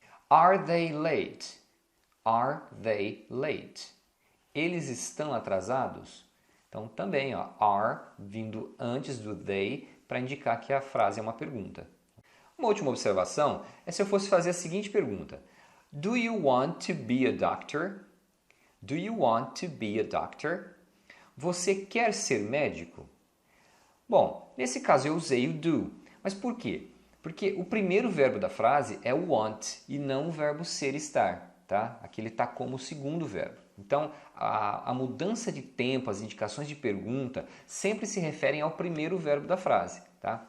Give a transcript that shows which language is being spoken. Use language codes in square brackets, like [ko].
[en] Are they late? Are they late? [pt] Eles estão atrasados? Então, também, ó, are vindo antes do they para indicar que a frase é uma pergunta. Uma última observação é se eu fosse fazer a seguinte pergunta. [en] Do you want to be a doctor? Do you want to be a doctor? [pt] Você quer ser médico? Bom, nesse caso eu usei o do. Mas por quê? Porque o primeiro verbo da frase é o want e não o verbo ser e estar. Tá? Aqui ele está como o segundo verbo. Então, a mudança de tempo, as indicações de pergunta, sempre se referem ao primeiro verbo da frase. Tá?